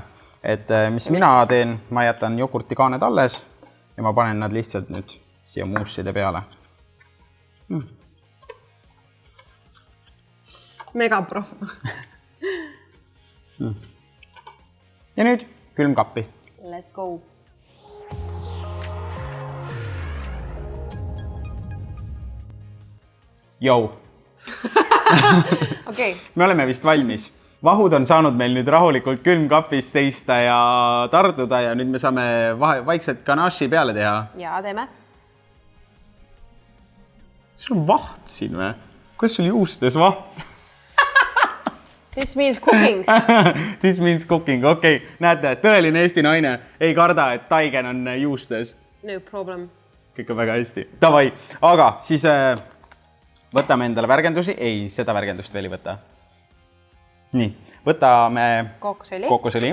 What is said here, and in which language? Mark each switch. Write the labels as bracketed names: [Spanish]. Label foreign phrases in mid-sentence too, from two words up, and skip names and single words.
[Estonian] Et mis mina teen, ma jätan jogurtikaaned alles ja ma panen nad lihtsalt nüüd siia muusside peale. Mega prof. Ja nüüd külmkappi. [English] Let's go. [Estonian] Jou. Okay. Me oleme vist valmis. Vahud on saanud meil nüüd rahulikult külmkapis seista ja tarduda ja nüüd me saame vaikselt ganaši peale teha. Ja, teeme. Sul on vaht siin või? Kuidas sul juustes vaht? [English] This means cooking. This means cooking, [Estonian] okei. Näete, tõeline Eesti naine ei karda, et taigen on juustes. [English] No problem. [Estonian] Kõik on väga hästi. Tavai, aga siis võtame endale värgendusi. Ei, seda värgendust veel ei võta. Nii, võtame kookosõli.